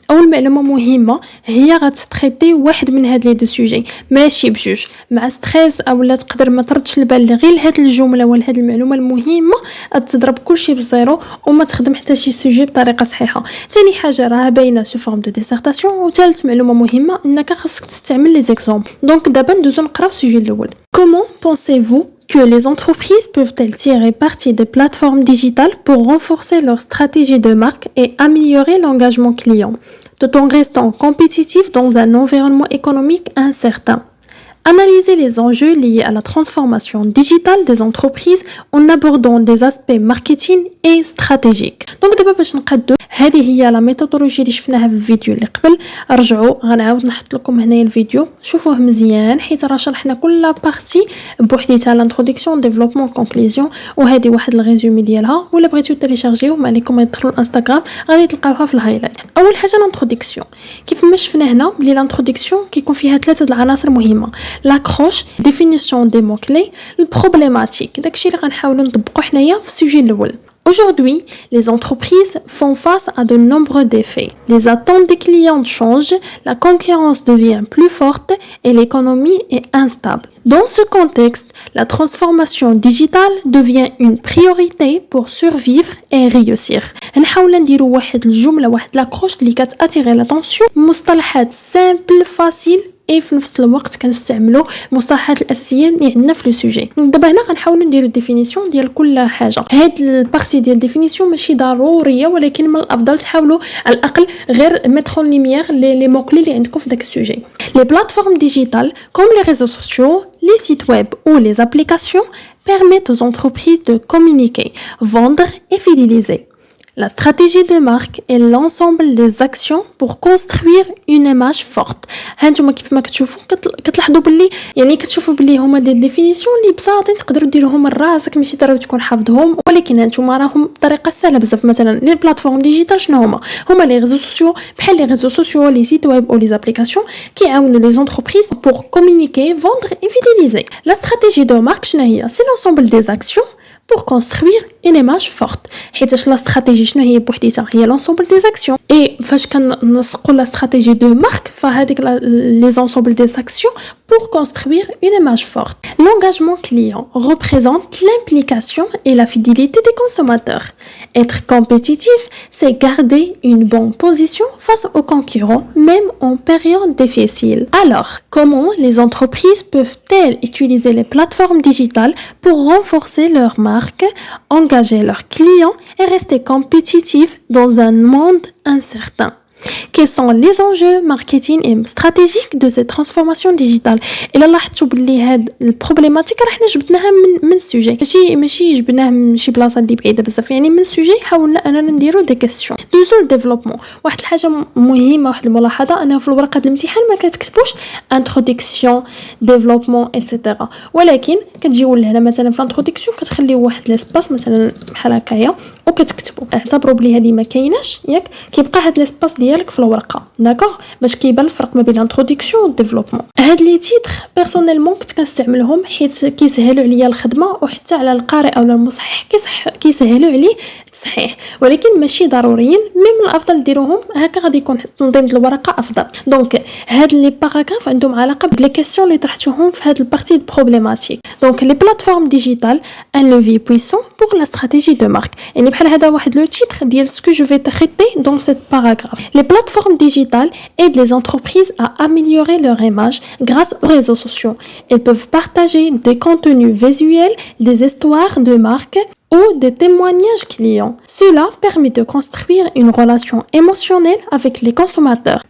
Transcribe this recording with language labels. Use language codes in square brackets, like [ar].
[ar] اول معلومه مهمه هي غتستريتي واحد من هاد لي دو سوجي ماشي بجوج، مع ستريس اولا تقدر ما تردش البال غير هاد الجمله ولا هاد المعلومه المهمه تضرب كلشي بزيرو وما تخدم حتى شي سوجي بطريقه صحيحه. ثاني حاجه راه باينه سو فورم دو ديسيرتاسيون، وثالث معلومه مهمه انك خاصك تستعمل لي زيكزامبل. دونك دابا ندوزو نقراو السوجي الاول. [fr] Comment pensez-vous que les entreprises peuvent-elles tirer parti des plateformes digitales pour renforcer leur stratégie de marque et améliorer l'engagement client, tout en restant compétitifs dans un environnement économique incertain? Analysez les enjeux liés à la transformation digitale des entreprises en abordant des aspects marketing et stratégiques. Donc d'abord [ar] باش نقادو هذه هي لا ميثودولوجي اللي شفناها في الفيديو اللي قبل. رجعوا غنعاود نحط لكم هنايا الفيديو شوفوه مزيان حيت راه شرحنا كل بارتي بوحديتها، لانتروداكسيون ديفلوبمون كونكلوزيون، وهذه واحد الريزومي ديالها. ولا بغيتو تيليشارجيو ما عليكم تدخلوا الانستغرام غادي تلقاوها في الهايلايت. اول حاجه لانتروداكسيون، كيف ما شفنا هنا بلي لانتروداكسيون كيكون فيها ثلاثه العناصر مهمه: لاكروش، ديفينيسيون دي مو كلي، البروبليماتيك. داكشي اللي غنحاولوا نطبقوا حنايا في السوجي الاول. [fr] Aujourd'hui, les entreprises font face à de nombreux défis. Les attentes des clients changent, la concurrence devient plus forte et l'économie est instable. Dans ce contexte, la transformation digitale devient une priorité pour survivre et réussir. [ar] نحاول نديروا واحد الجمله واحد لاكروش اللي كتاتيري لاتونسيون، مصطلحات سامبل فاسيل اي في نفس الوقت كنستعملوا المصطلحات الاساسيه اللي عندنا في لو سوجي. دابا هنا غنحاولوا نديروا ديفينيسيون ديال كل حاجه. هاد البارتي ديال الديفينيسيون ماشي ضروريه، ولكن من الافضل تحاولوا على الاقل غير ميترون ليميير لي مو كلي اللي عندكم في داك السوجي. [fr] لي بلاتفورم ديجيتال كوم لي ريزو سوسيو، les sites web ou les applications permettent aux entreprises de communiquer, vendre et fidéliser. La stratégie de marque est l'ensemble des actions pour construire une image forte. [ar] هانتوما كيف ما كتشوفوا كتلاحظوا باللي يعني كتشوفوا باللي هما دي ديفينيسيون اللي بساطين تقدروا ديروهم راسك، ماشي ضروري تكون حافظهم، ولكن هانتوما راهم بطريقه سهله بزاف. مثلا لي بلاتفورم ديجيتال شنو هما لي ريزو سوسيو، بحال لي ريزو سوسيو، لي سيت ويب او لي ابليكاسيون كيعاونوا لي زونتربريز [fr] pour communiquer, vendre et fidéliser. La stratégie de marque [ar] شنو هي؟ [fr] c'est l'ensemble des actions pour construire une image forte. [ar] حيتاش لا استراتيجي شنو هي بوحديتها؟ هي [fr] l'ensemble des actions. et [ar] فاش كنسقوا لا استراتيجي دو مارك فهاديك [fr] les ensembles des actions pour construire une image forte. L'engagement client représente l'implication et la fidélité des consommateurs. Être compétitif, c'est garder une bonne position face aux concurrents, même en période difficile. Alors, comment les entreprises peuvent-elles utiliser les plateformes digitales pour renforcer leur marque, engager leurs clients et rester compétitifs dans un monde incertain? Quels sont les enjeux marketing et stratégiques de cette transformation digitale? [ar] الا لاحظتوا باللي هاد البروبليماتيك راه حنا جبدناها من السوجي، ماشي جبناه من شي بلاصه اللي بعيده بزاف، يعني من السوجي حاولنا اننا نديروا دي كيسيون. دوزو الديفلوبمون. واحد الحاجه مهمه، واحد الملاحظه، انه في الورقه الامتحان ما كتكتبوش انتروداكسيون ديفلوبمون ايتترا، ولكن كتجيو لهنا مثلا في الانتروداكسيون كتخليو واحد ليسباس مثلا بحال هكايا وكتكتبوا. اعتبروا بلي هذه ما كايناش، ياك كيبقى هاد ليسباس ديال ديالك في الورقه داكوغ باش كيبان الفرق ما بين الانتروداكسيون والديفلوبمون. هاد لي تيتر بيرسونيلمون كنت كنستعملهم حيت كيسهلوا عليا الخدمه وحتى على القارئ او المصحح كيسهلوا عليه التصحيح، ولكن ماشي ضروريين. من الافضل ديروهم هكا غادي يكون تنظيم الورقه افضل. دونك هاد لي باراغراف عندهم علاقه بلي كيسيون اللي طرحتوهم في هاد البارتي بروبليماتيك. دونك لي بلاتفورم ديجيتال ان لوفي بويسون بور لا استراتيجي دو مارك، يعني بحال هذا واحد لو تيتر ديال سكو جو في تريتي دون سيت باراغراف. [fr] لي بلاتفورم ديجيتال aident les entreprises à améliorer leur image grâce aux réseaux sociaux. Elles peuvent partager des contenus visuels, des histoires de marque ou des témoignages clients. Cela permet de construire une relation émotionnelle avec les consommateurs.